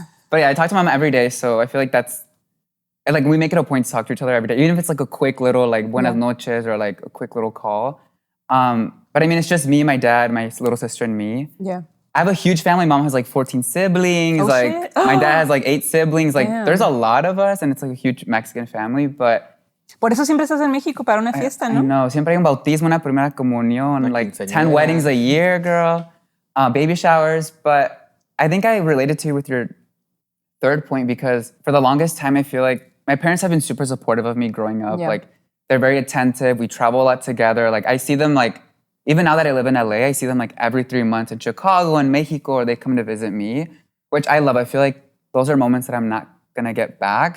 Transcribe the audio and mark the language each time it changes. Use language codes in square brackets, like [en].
[en] But yeah, I talk to my mom every day, so I feel like that's, and like we make it a point to talk to each other every day, even if it's like a quick little like [es] buenas noches [en] or like a quick little call. But I mean, it's just me, my dad, my little sister, and me. Yeah. I have a huge family. Mom has like 14 siblings. Oh, like shit. my dad has like 8 siblings. Like Damn. there's a lot of us, and it's like a huge Mexican family. But [es] Por eso siempre estás en México para una fiesta, ¿no? [en] I know, [es] siempre hay un bautismo, una primera comunión, [en] like 10 [es] quinceañera. [en] weddings a year, girl. Baby showers. But I think I related to you with your third point because for the longest time, I feel like my parents have been super supportive of me growing up. Yeah. Like they're very attentive. We travel a lot together. Like I see them like, even now that I live in LA, I see them like every 3 months in Chicago and Mexico, or they come to visit me, which I love. I feel like those are moments that I'm not gonna get back.